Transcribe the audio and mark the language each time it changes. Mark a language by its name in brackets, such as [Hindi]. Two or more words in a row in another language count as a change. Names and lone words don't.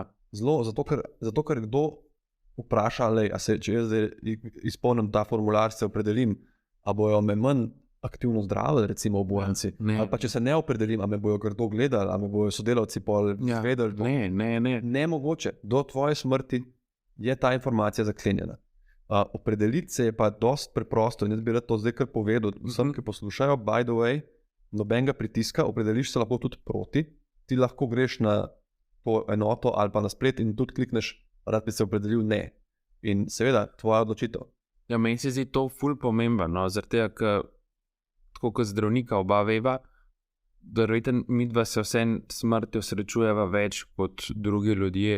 [Slovenian] Zelo, zato ker kdo vpraša, če jaz izpolnim ta formular, se opredelim, a bojo me manj aktivno zdravili, recimo obojenci. Ali pa če se ne opredelim, a me bojo grdo gledali, a me bojo sodelavci vedeli. Ne. Nemogoče. Do tvoje smrti je ta informacija zaklenjena. Opredeliti se je pa dosti preprosto in jaz bi rad to zdaj kar povedal. Vsem, ki poslušajo, [English] by the way, [Slovenian] nobenega pritiska, opredeliš se lahko tudi proti, ti lahko greš na to enoto ali pa na splet in tudi klikneš, rad bi se opredelil ne. In seveda, tvoja odločitev. Ja, meni se zdi to ful pomembno, no, zaradi tega, ker tako kot zdravnika oba veva, da midva se vse smrtjo srečujeva več kot drugi ljudje.